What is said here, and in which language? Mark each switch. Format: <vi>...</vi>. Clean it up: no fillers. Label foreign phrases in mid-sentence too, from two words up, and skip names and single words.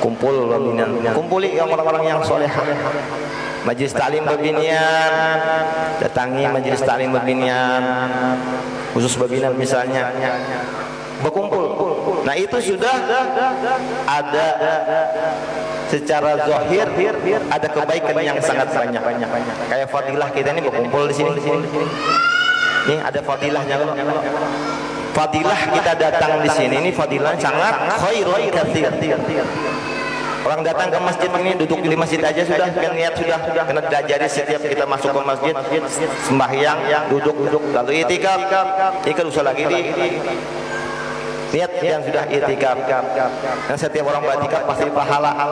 <id>kumpuli orang-orang yang soleh. Majelis taklim Babinian, datangi majelis taklim Babinian, khusus Babinian misalnya, berkumpul. Nah itu sudah ada secara zahir ada kebaikan yang sangat banyak. Kayak fadilah kita ini berkumpul di sini. Ini ada fadilahnya. Fadilah kita datang di sini ini fadilah sangat</id> <ar>خير كثير.</ar> <id>Orang datang ke masjid ini duduk di masjid aja sudah kan niat sudah kena diajari setiap kita masuk ke masjid sembahyang duduk lalu itikaf usah lagi di niat yang sudah itikaf dan setiap orang beritikaf pasti pahala.</id>